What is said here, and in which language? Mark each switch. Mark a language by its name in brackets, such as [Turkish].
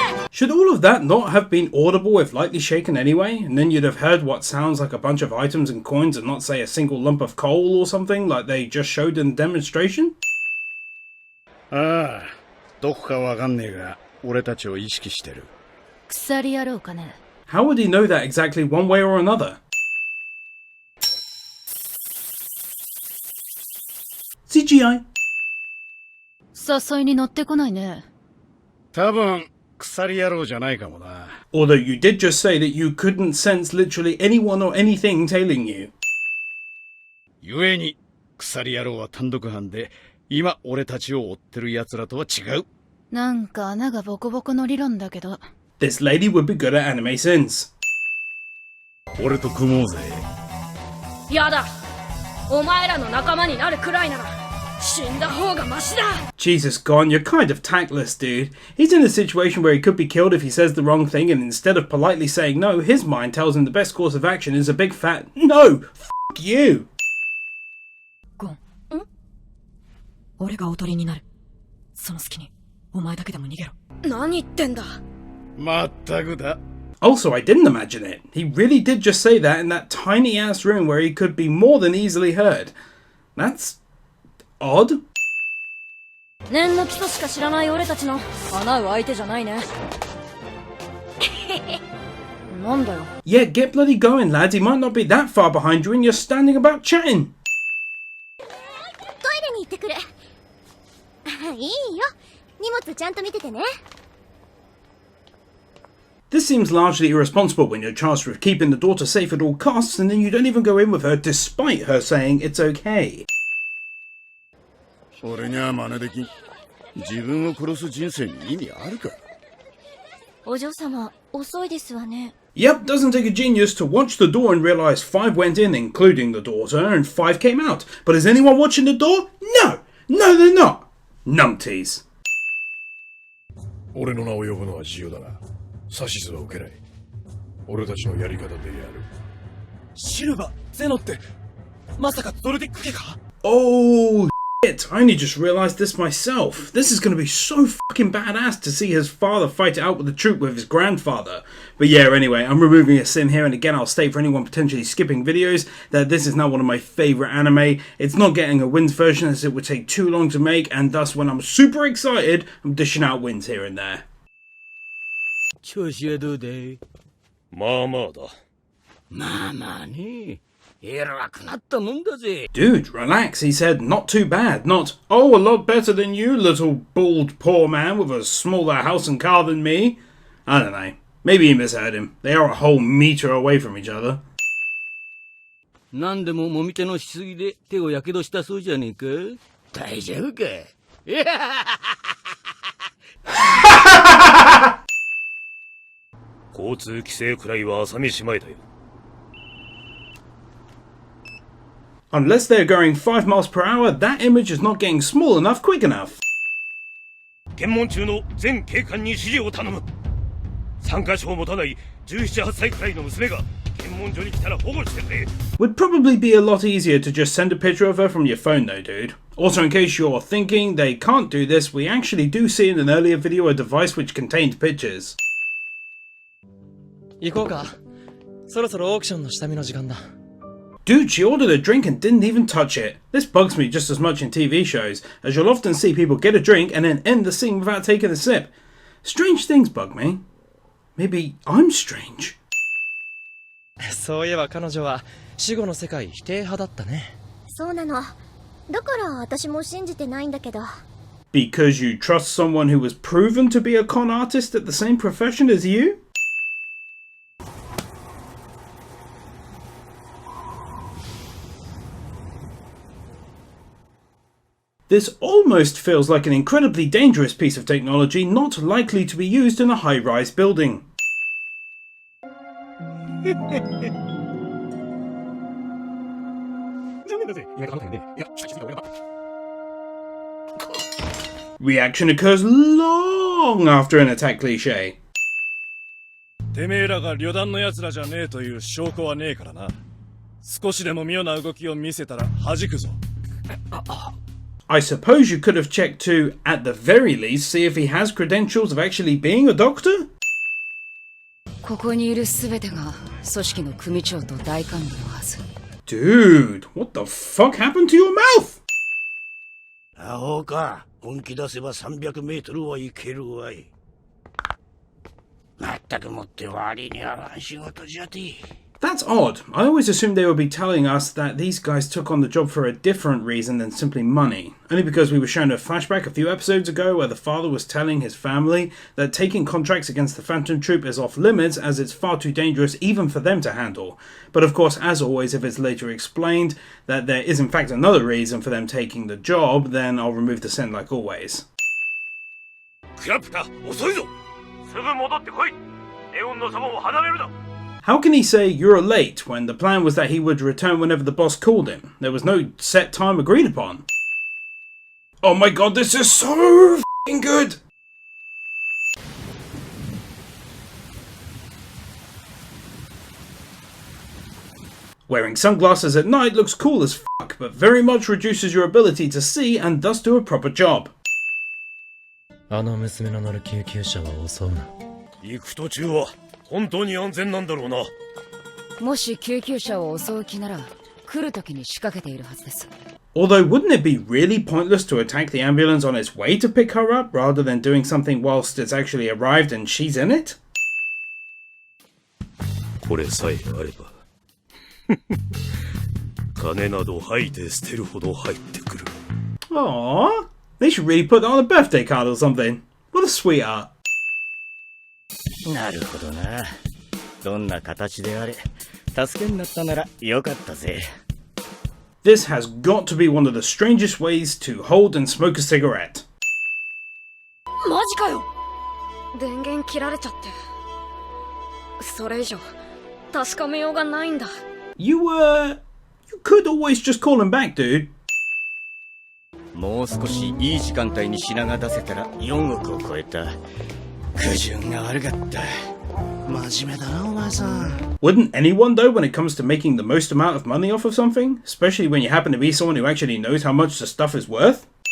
[English] Should all of that not have been audible if lightly shaken anyway, and then you'd have heard what sounds like a bunch of items and coins and not say a single lump of coal or something like they just showed in the demonstration? [Japanese] ああ、どこかわかんねえが、俺たちを意識してる。鎖野郎かね。 [English] How would he know that exactly one way or another? CGI. [Japanese] 誘いに乗ってこないね。多分鎖野郎じゃないかもな。 [English] Although you did just say that you couldn't sense literally anyone or anything tailing you. [Japanese] 故に鎖野郎は単独犯で、今俺たちを追ってる奴らとは違う。なんか穴がボコボコの理論だけど。 [English] This lady would be good at anime sins. [Japanese] 俺と組もうぜ。やだ。お前らの仲間になるくらいなら死んだ方がマシだ。 [English] Jesus, Gon, you're kind of tactless, dude. He's in a situation where he could be killed if he says the wrong thing, and instead of politely saying no, his mind tells him the best course of action is a big fat no. Fuck you. [Japanese] ゴン。俺がおとりになる。その隙にお前だけでも逃げろ。何言ってんだ。まったくだ。 [English] Also, I didn't imagine it. He really did just say that in that tiny ass room where he could be more than easily heard. That's odd. [Japanese] 念の基礎しか知らない俺たちの叶う相手じゃないね。なんだよ。 [English] Yeah, get bloody going, lads. He might not be that far behind you and you're standing about chatting. [Japanese] トイレに行ってくる。いいよ。荷物ちゃんと見ててね。 [English] This seems largely irresponsible when you're charged with keeping the daughter safe at all costs and then you don't even go in with her despite her saying it's okay. [Japanese] 俺には真似できん。自分を殺す人生に意味あるか。お嬢様、遅いですわね。 [English] Yep, doesn't take a genius to watch the door and realise 5 went in, including the daughter, and 5 came out. But is anyone watching the door? No! No, they're not! Numpties. [Japanese] 俺の名を呼ぶのは自由だな。指図は受けない。俺たちのやり方でやる。シルバー、ゼノって、まさかゾルディック家か？ [English] Oh, shit. I only just realised this myself. This is going to be so fucking badass to see his father fight it out with the troop with his grandfather. But yeah, anyway, I'm removing a sin here, and again, I'll state for anyone potentially skipping videos that this is now one of my favourite anime. It's not getting a wins version as it would take too long to make, and thus when I'm super excited, I'm dishing out wins here and there. [Japanese] 調子はどうだい？まあまあだ。まあまあね。偉くなったもんだぜ。 [English] Dude, relax, he said. Not too bad. Not, oh, a lot better than you, little bald poor man with a smaller house and car than me. I don't know. Maybe he misheard him. They are a whole meter away from each other. [Japanese] 何でももみ手のしすぎで手をやけどしたそうじゃねえか？大丈夫か？交通規制くらいは朝飯前だよ。 [English] Unless they're going 5 miles per hour, that image is not getting small enough quick enough. [Japanese] 検問中の全警官に指示を頼む。参加証を持たない17、8歳くらいの娘が検問所に来たら保護してくれ。 [English] Would probably be a lot easier to just send a picture of her from your phone though, dude. Also, in case you're thinking they can't do this, we actually do see in an earlier video a device which contained pictures. [Japanese] 行こうか。そろそろオークションの下見の時間だ。 [English] Dude, she ordered a drink and didn't even touch it. This bugs me just as much in TV shows, as you'll often see people get a drink and then end the scene without taking a sip. Strange things bug me. Maybe I'm strange. [Japanese] そういえば彼女は死後の世界否定派だったね。そうなの。だから私も信じてないんだけど。 [English] Because you trust someone who was proven to be a con artist at the same profession as you? This almost feels like an incredibly dangerous piece of technology not likely to be used in a high-rise building. Reaction occurs long after an attack cliché. [Japanese] てめえらが旅団の奴らじゃねえという証拠はねえからな。少しでも妙な動きを見せたら弾くぞ。 [English] I suppose you could have checked to, at the very least, see if he has credentials of actually being a doctor? [Japanese] ここにいるすべてが組織の組長と大幹部のはず。 [English] Dude, what the fuck happened to your mouth? [Japanese] アホか。本気出せば300メートルはいけるわい。全くもって割に合わん仕事じゃて。 [English] That's odd. I always assumed they would be telling us that these guys took on the job for a different reason than simply money. Only because we were shown a flashback a few episodes ago where the father was telling his family that taking contracts against the Phantom Troop is off limits as it's far too dangerous even for them to handle. But of course, as always, if it's later explained that there is in fact another reason for them taking the job, then I'll remove the send like always. [Japanese] クラピカ、遅いぞ。すぐ戻ってこい。ネオンのそばを離れるな。 [English] How can he say you're late when the plan was that he would return whenever the boss called him? There was no set time agreed upon. Oh my god, this is so f***ing good! Wearing sunglasses at night looks cool as fuck, but very much reduces your ability to see and thus do a proper job. [Japanese] あの娘の乗る救急車は襲うな。行く途中は本当に安全なんだろうな。もし救急車を襲う気なら来る時に仕掛けているはずです。 [English] Although, wouldn't it be really pointless to attack the ambulance on its way to pick her up rather than doing something whilst it's actually arrived and she's in it? [Japanese] これさえあれば金など吐いて捨てるほど入ってくる。 [English] Aww, they should really put that on a birthday card or something. What a sweetheart. [Japanese] なるほどな。どんな形であれ、助けになったならよかったぜ。 [English] This has got to be one of the strangest ways to hold and smoke a cigarette. [Japanese] マジかよ。電源切られちゃって。それ以上確かめようがないんだ。 [English] You could always just call him back, dude. [Japanese] もう少しいい時間帯に品が出せたら4億を超えた。苦渋が悪かった。真面目だな、お前さん。 [English] Wouldn't anyone though when it comes to making the most amount of money off of something? Especially when you happen to be someone who actually knows how much the stuff is worth?